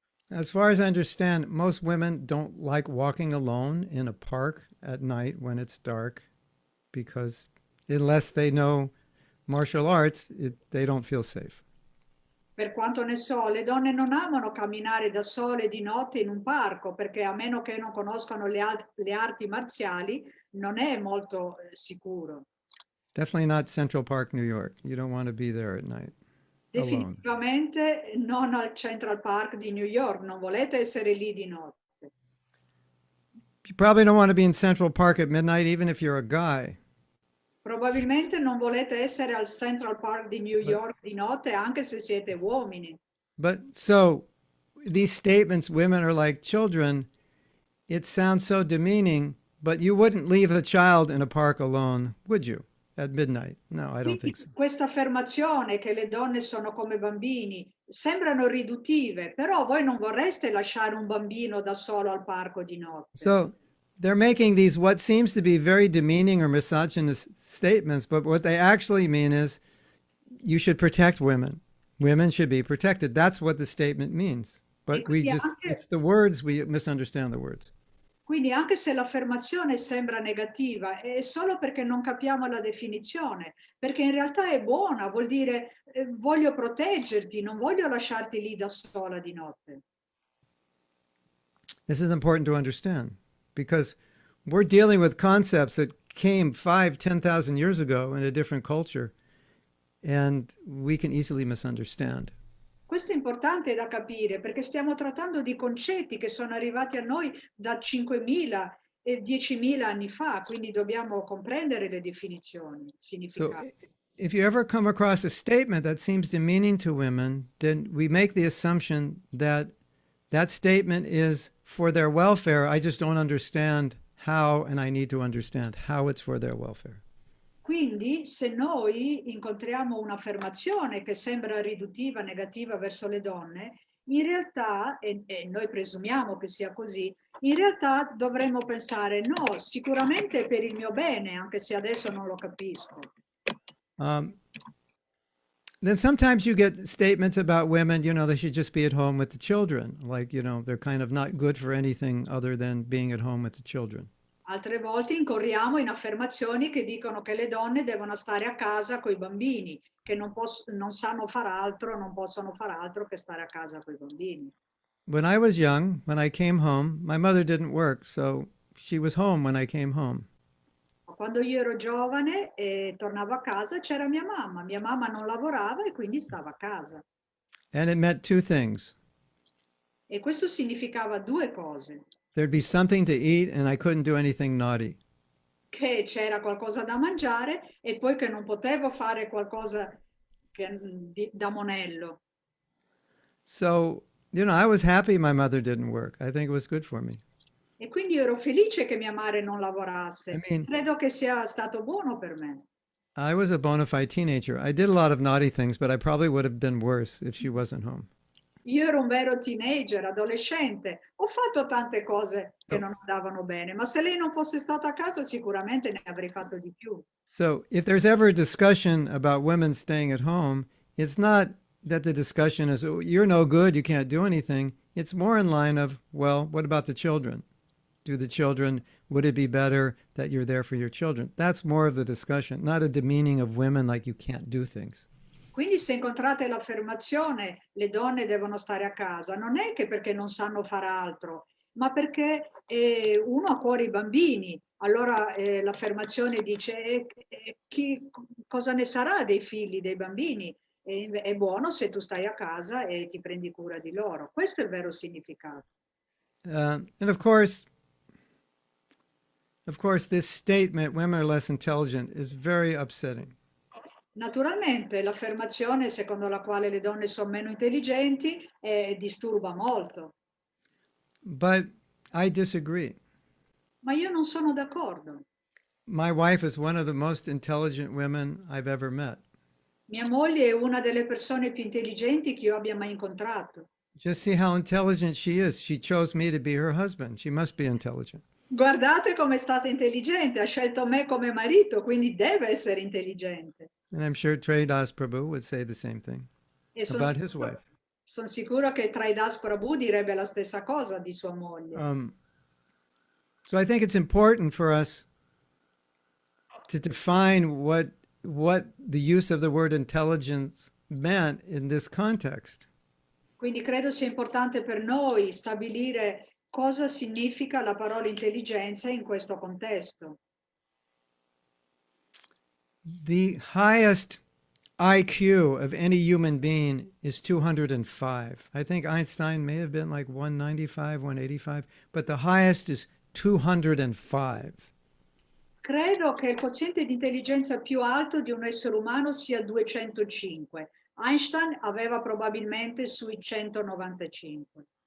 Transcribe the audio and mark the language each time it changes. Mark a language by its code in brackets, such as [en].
[en] As far as I understand, most women don't like walking alone in a park at night when it's dark because unless they know martial arts, they don't feel safe. [it] Per quanto ne so, le donne non amano camminare da sole di notte in un parco perché a meno che non conoscano le arti marziali non è molto sicuro. [en] Definitely not Central Park, New York. You don't want to be there at night alone. [it] Definitivamente non al Central Park di New York, non volete essere lì di notte. [en] You probably don't want to be in Central Park at midnight, even if you're a guy. [it] Probabilmente non volete essere al Central Park di New [en] But, [it] York di notte anche se siete uomini. [en] but so these statements, women are like children, it sounds so demeaning, but you wouldn't leave a child in a park alone, would you? At midnight? No, I don't think so. [it] questa affermazione che le donne sono come bambini sembrano riduttive, però voi non vorreste lasciare un bambino da solo al parco di notte. [en] So they're making these what seems to be very demeaning or misogynist statements, but what they actually mean is you should protect women. Women should be protected. That's what the statement means. [it] E [en] But we [it] quindi [en] just, [it] anche, [en] it's the words, we misunderstand the words. [it] quindi anche se l'affermazione sembra negativa, è solo perché non capiamo la definizione, perché in realtà è buona, vuol dire voglio proteggerti, non voglio lasciarti lì da sola di notte. [en] This is important to understand because we're dealing with concepts that came 5,000, 10,000 years ago in a different culture, and we can easily misunderstand. [it] Questo è importante da capire perché stiamo trattando di concetti che sono arrivati a noi da 5.000 e 10.000 anni fa, quindi dobbiamo comprendere le definizioni, [en] So [it] significati. [en] if you ever come across a statement that seems demeaning to women, then we make the assumption that that statement is for their welfare. I just don't understand how, and I need to understand how it's for their welfare. [it] Quindi se noi incontriamo un'affermazione che sembra riduttiva, negativa verso le donne, in realtà, e noi presumiamo che sia così, in realtà dovremmo pensare no, sicuramente è per il mio bene, anche se adesso non lo capisco. [en] Then sometimes you get statements about women, they should just be at home with the children. Like, they're kind of not good for anything other than being at home with the children. [it] Altre volte incorriamo in affermazioni che dicono che le donne devono stare a casa coi bambini, che non sanno far altro, non possono far altro che stare a casa coi bambini. [en] When I was young, when I came home, my mother didn't work, so she was home when I came home. [it] Quando io ero giovane e tornavo a casa c'era mia mamma non lavorava e quindi stava a casa. [en] And it meant two things. [it] E questo significava due cose, [en] There'd be something to eat, and I couldn't do anything naughty. [it] che c'era qualcosa da mangiare e poi che non potevo fare qualcosa da monello. [en] So, I was happy my mother didn't work. I think it was good for me. [it] E quindi io ero felice che mia madre non lavorasse. [en] I mean, [it] Credo che sia stato buono per me. [en] I was a bona fide teenager. I did a lot of naughty things, but I probably would have been worse if she wasn't home. [it] Io ero un vero teenager, adolescente. Ho fatto tante cose che non andavano bene, ma se lei non fosse stata a casa sicuramente ne avrei fatto di più. [en] So if there's ever a discussion about women staying at home, it's not that the discussion is, oh, you're no good, you can't do anything. It's more in line of, well, what about the children? Would it be better that you're there for your children? That's more of the discussion, not a demeaning of women like you can't do things. [it] Quindi se incontrate l'affermazione le donne devono stare a casa, non è che perché non sanno far altro, ma perché uno ha a cuore i bambini. Allora l'affermazione dice cosa ne sarà dei figli, dei bambini? È buono se tu stai a casa e ti prendi cura di loro. Questo è il vero significato. [en] And of course, this statement, women are less intelligent, is very upsetting. [it] Naturalmente l'affermazione secondo la quale le donne sono meno intelligenti disturba molto. [en] But I disagree. [it] Ma io non sono d'accordo. [en] My wife is one of the most intelligent women I've ever met. [it] Mia moglie è una delle persone più intelligenti che io abbia mai incontrato. [en] Just see how intelligent she is. She chose me to be her husband. She must be intelligent. [it] Guardate come è stata intelligente, ha scelto me come marito, quindi deve essere intelligente. [en] And I'm sure Tridas Prabhu would say the same thing [it] E sono [en] about his [it] sicuro, [en] wife. [it] son sicuro che Tridas Prabhu direbbe la stessa cosa di sua moglie. [en] So I think it's important for us to define what the use of the word intelligence meant in this context. [it] Quindi credo sia importante per noi stabilire cosa significa la parola intelligenza in questo contesto. [en] The highest IQ of any human being is 205. I think Einstein may have been like 195, 185, but the highest is 205. [it] Credo che il quoziente di intelligenza più alto di un essere umano sia 205. Einstein aveva probabilmente sui 195.